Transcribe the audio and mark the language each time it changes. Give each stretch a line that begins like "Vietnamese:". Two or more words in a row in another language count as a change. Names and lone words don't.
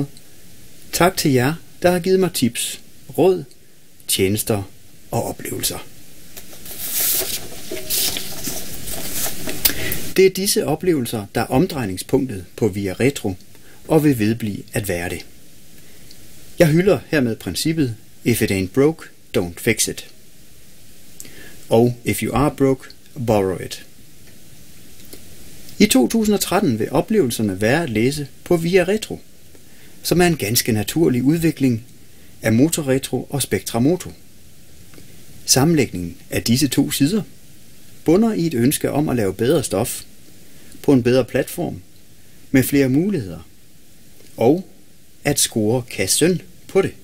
Danish: Tak til jer, der har givet mig tips, råd, tjenester og oplevelser. Det er disse oplevelser, der er omdrejningspunktet på Via Retro og vil vedblive at være det. Jeg hylder hermed princippet
English: If it ain't broke, don't fix it. Og if you are broke, borrow it.
Danish: I 2013 vil oplevelserne være at læse på Via Retro, som er en ganske naturlig udvikling af Motorretro og Spectramoto. Sammenlægningen af disse to sider bunder i et ønske om at lave bedre stof på en bedre platform med flere muligheder og at score kassen på det.